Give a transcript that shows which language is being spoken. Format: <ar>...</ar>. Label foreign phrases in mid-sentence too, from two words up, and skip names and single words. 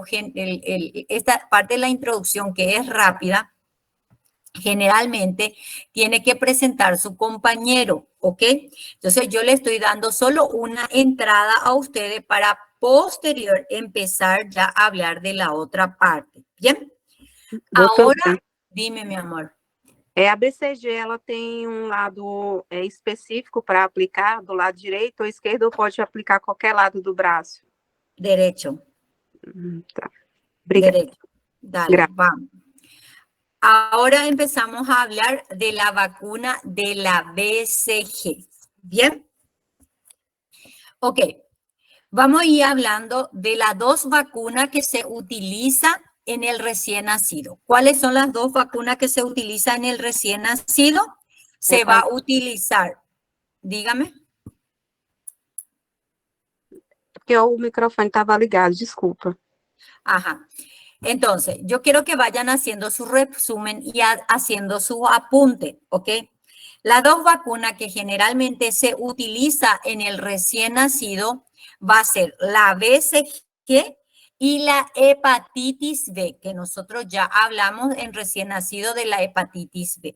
<es>Esta parte de la introducción, que es rápida, generalmente tiene que presentar su compañero, ¿ok? Entonces yo le estoy dando solo una entrada a ustedes para posterior empezar ya a hablar de la otra parte, ¿bien?</es> <pt>Doutor,</pt> <es>Ahora, dime, mi amor.</es> <pt>a BCG, ela tem lado específico para aplicar, do lado direito ou esquerdo, ou pode aplicar qualquer lado do braço?</pt> <es>Derecho.</es> <pt>Tá. Obrigada.</pt> <es>Derecho. Dale, vamos. Ahora empezamos a hablar de la vacuna de la BCG. ¿Bien? Ok. Vamos a ir hablando de las 2 vacunas que se utilizan en el recién nacido. ¿Cuáles son las 2 vacunas que se utilizan en el recién nacido? Se va a utilizar, dígame.</es> <pt>Porque o microfone estava ligado, desculpa.</pt> <es>Ajá. Entonces, yo quiero que vayan haciendo su resumen y haciendo su apunte, ¿ok? Las 2 vacunas que generalmente se utiliza en el recién nacido va a ser la BCG y la hepatitis B, que nosotros ya hablamos en recién nacido de la hepatitis B.</es>